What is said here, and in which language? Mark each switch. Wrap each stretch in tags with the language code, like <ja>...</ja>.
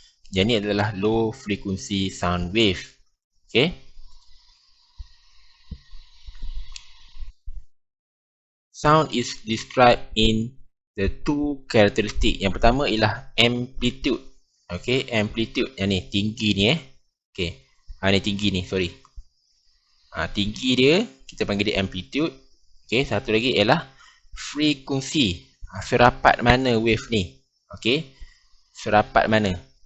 <ms>Yang ini adalah</ms> <en>low frequency sound wave. Okay, sound is described in the two characteristic.</en> <ms>Yang pertama ialah amplitude. Okay, amplitude yang ni tinggi ni Okay, ni tinggi ni, sorry. Tinggi dia kita panggil dia amplitude. Okay, satu lagi ialah frekuensi. Serapat mana wave ni. Okay, serapat mana.</ms>